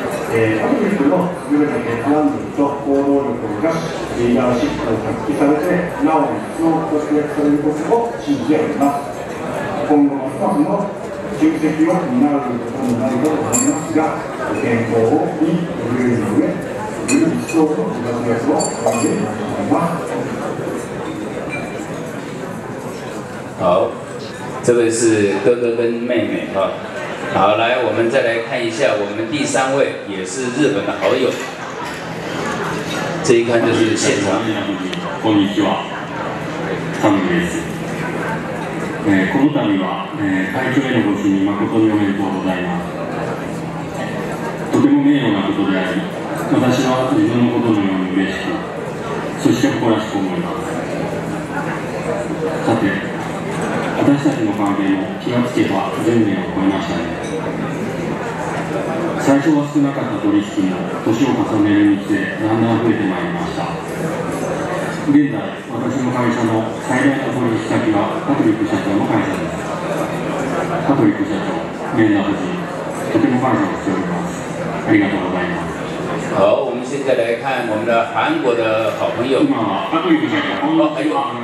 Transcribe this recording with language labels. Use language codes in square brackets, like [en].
[ja] パトリックの優れた決断力と行動力を生かし、リーダーシップを発揮されて、なお一層活躍されることを信じております。今後ますますの重責を担うことになると思いますが、健康に優れる上、より一層のご活躍をお願いいたします。 [zh] 好。这位是哥哥跟妹妹哈，好，来，我们再来看一下我们第三位也是日本的好友，这一看就是现场。 [ja] こんにちは、サムです。この度は会長へのご就任誠におめでとうございます。とても名誉なことであり、私は自分のことのように嬉しく、そして誇らしく思います。さて。私たちの関係も気がつけば10年を超えましたね。最初は少なかった取引も年を重ねるにつれだんだん増えてまいりました。現在私の会社の最大の取引先はパトリック社長の会社です。パトリック社長、メンダー夫人、とても感謝をしております。ありがとうございます。 [zh] 好，我们现在来看我们的韩国的好朋友。 [ja] 今はパトリック社長、こんにちは。